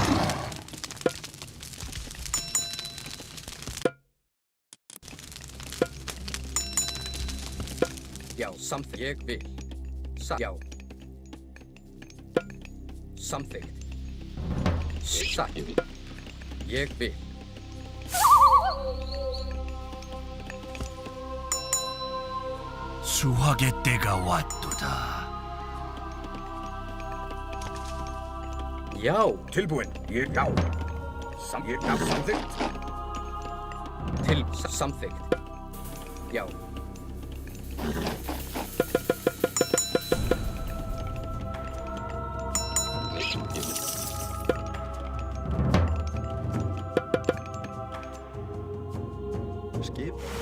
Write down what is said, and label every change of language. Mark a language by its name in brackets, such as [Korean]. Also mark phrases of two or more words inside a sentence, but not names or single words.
[Icelandic] Já, samþykkt. Ég vil. Já. Samþykkt. Satt. Ég vil. [Korean] 수확의 때가 왔도다. [Icelandic] Já. Tilbúinn. Já. Já, samþykkt. Til, samþykkt. Já. Skip.